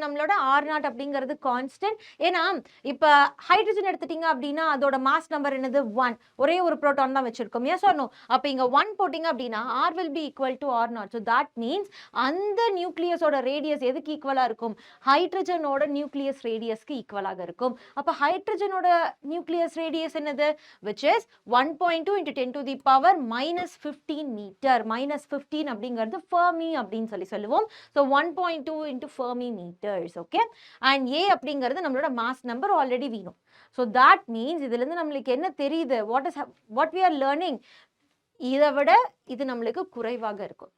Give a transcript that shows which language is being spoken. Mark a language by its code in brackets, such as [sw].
[ta] நம்மளோட r0 அப்படிங்கிறது constant. ஏன்னா இப்ப ஹைட்ரஜன் எடுத்துட்டீங்க அப்படின்னா அதோட மாஸ் நம்பர் என்னது? 1. ஒரே ஒரு புரோட்டான் தான் வச்சிருக்கோம். S R no? அப்ப இங்க 1 போட்டீங்க அப்படின்னா [en] r will be equal to r0. so that means [ta] அந்த நியூக்ளியஸோட ரேடியஸ் எதுக்கு ஈக்குவலா இருக்கும்? ஹைட்ரஜனோட நியூக்ளியஸ் ரேடியஸ்க்கு ஈக்குவலாக இருக்கும். அப்ப ஹைட்ரஜனோட நியூக்ளியஸ் ரேடியஸ் என்னது? [en] which is 1.2 into 10 to the power -15 meter. [ta] -15 அப்படிங்கிறது ஃபெர்மி அப்படின்னு சொல்லுவோம். [en] so 1.2 into Fermi meters. [ta] okay, and a அப்படிங்கிறது நம்மளோட மாஸ் நம்பர் ஆல்ரெடி வேணும். [en] so that means [ta] இதுல இருந்து நம்மளுக்கு என்ன தெரியுது? [en] what we are learning, [ta] இதை விட இது நம்மளுக்கு குறைவாக இருக்கும்.